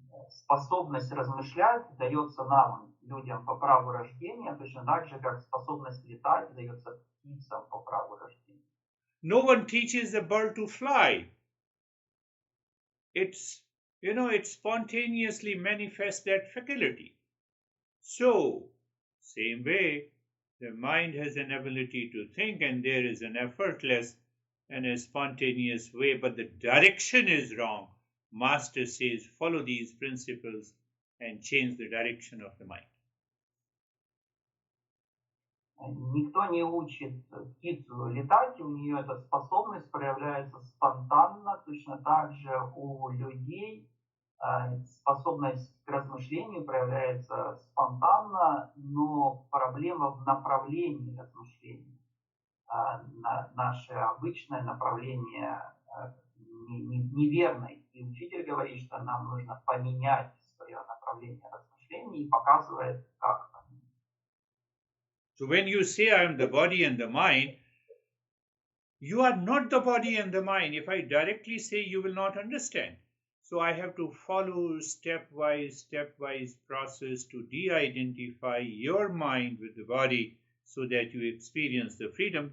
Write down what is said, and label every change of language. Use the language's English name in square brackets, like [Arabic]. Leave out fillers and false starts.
[Russian] Способность размышлять дается нам, людям, по праву рождения, точно так же, как способность летать дается птицам по праву рождения. [English] No one teaches a bird to fly. It spontaneously manifests that faculty. So, same way, the mind has an ability to think, and there is an effortless and a spontaneous way, but the direction is wrong. Master says, follow these principles and change the direction of the mind. [Russian] Никто не учит птицу летать, у нее эта способность проявляется спонтанно, точно так же у людей способность к размышлению проявляется спонтанно, но проблема в направлении размышления. Наше обычное направление неверное. И учитель говорит, что нам нужно поменять свое направление размышления и показывает, как поменять. [English] So when you say I am the body and the mind, you are not the body and the mind. If I directly say, you will not understand. So I have to follow stepwise process to de-identify your mind with the body so that you experience the freedom.